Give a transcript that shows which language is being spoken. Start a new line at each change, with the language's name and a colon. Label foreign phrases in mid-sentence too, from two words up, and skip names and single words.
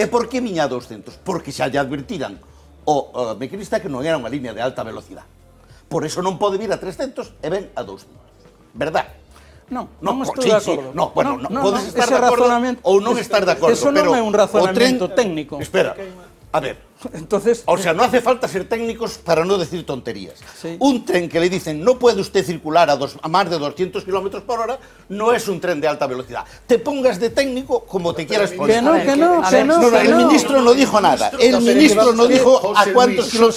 Galician: E por que viña a 200? Porque xa lle advertiran o mecanista que non era unha línea de alta velocidade. Por eso non pode vir a 300 e ven a 200.
Spanish: Verdad?
Galician: Non estou de acordo. Non, bueno, podes estar de acordo ou non estar de acordo. Eso non é un razonamento técnico.
Spanish: Espera, a ver. Entonces, o sea, no hace falta ser técnicos para no decir tonterías. Sí. Un tren que le dicen no puede usted circular a más de 200 km por hora no es un tren de alta velocidad. Te pongas de técnico como te quieras poner. Que no. El ministro no dijo nada. El ministro no dijo a cuántos kilómetros.